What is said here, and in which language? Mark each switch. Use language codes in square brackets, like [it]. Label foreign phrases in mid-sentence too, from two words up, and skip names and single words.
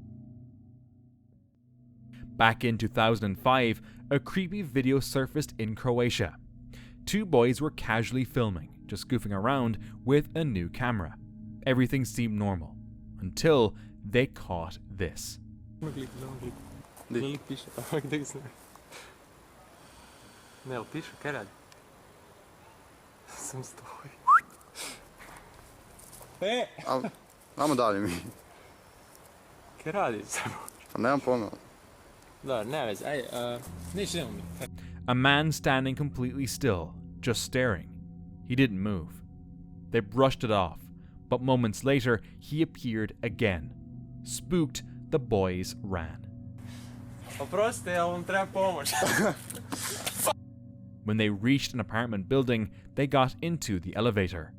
[en] Back in 2005, a creepy video surfaced in Croatia. 2 boys were casually filming, just goofing around with a new camera. Everything seemed normal, until they caught this. [hr] Ajmo dalje mi. Kaj radiš? Nemam pojma. [en] A man standing completely still, just staring. He didn't move. They brushed it off, but moments later he appeared again. Spooked, the boys ran. When they reached an apartment building, they got into the elevator.